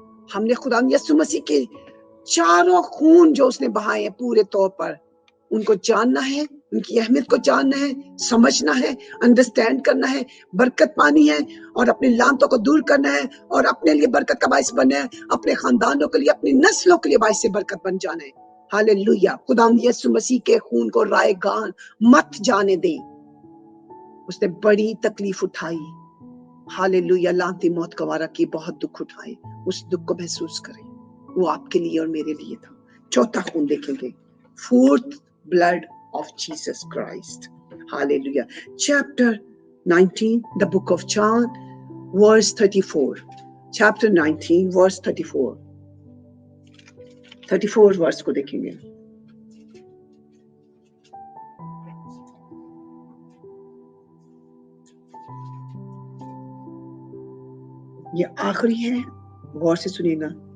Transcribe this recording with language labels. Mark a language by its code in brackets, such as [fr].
[ur] ہم نے خدا یسوع مسیح کے 4 خون جو اس نے بہائے ہیں پورے طور پر، ان کو جاننا ہے، ان کی اہمیت کو جاننا ہے، سمجھنا ہے، انڈرسٹینڈ کرنا ہے، برکت پانی ہے اور اپنی لعنتوں کو دور کرنا ہے اور اپنے لیے برکت کا باعث بننا ہے، اپنے خاندانوں کے لیے، اپنی نسلوں کے لیے باعث برکت بن جانا ہے۔ ہاللیلویا۔ خدا یسوع مسیح کے خون کو رائے گان مت جانے دیں۔ اس نے بڑی تکلیف اٹھائی، ہاللیلویا، لعنتی موت کا وارہ کی، بہت دکھ اٹھائے، اس دکھ کو محسوس کریں، وہ آپ کے لیے اور میرے لیے تھا۔ 4تھا خون دیکھیں گے، [en] 4th blood of Jesus Christ. Hallelujah. Chapter 19, the book of John, verse 34. Chapter 19, verse 34. [ur] 34 verse کو دیکھیں گے۔ یہ آخری ہے، غور سے سنیے گا۔